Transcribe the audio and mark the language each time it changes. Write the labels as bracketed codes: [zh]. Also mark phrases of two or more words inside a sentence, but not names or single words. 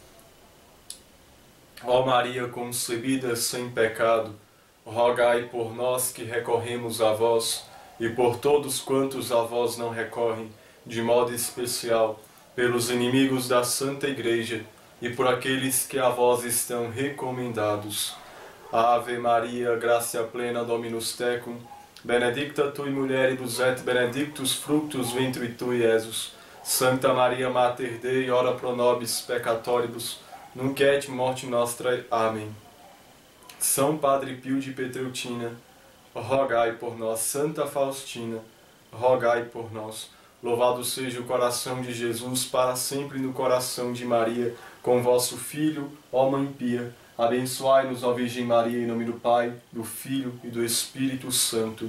[pt] Ó Maria concebida sem pecado, rogai por nós que recorremos a vós e por todos quantos a vós não recorrem, de modo especial pelos inimigos da Santa Igreja e por aqueles que a vós estão recomendados. [la] Ave Maria, gratia plena, Dominus tecum, benedicta tui mulieribus et benedictus fructus ventri tui, Iesus. Santa Maria Mater Dei, ora pro nobis peccatoribus, nunc et morte nostra. [pt] Amém. São Padre Pio de Petreutina, rogai por nós. Santa Faustina, rogai por nós. Louvado seja o coração de Jesus, para sempre no coração de Maria, com vosso Filho, ó Mãe Pia. Abençoai-nos, ó Virgem Maria, em nome do Pai, do Filho e do Espírito Santo.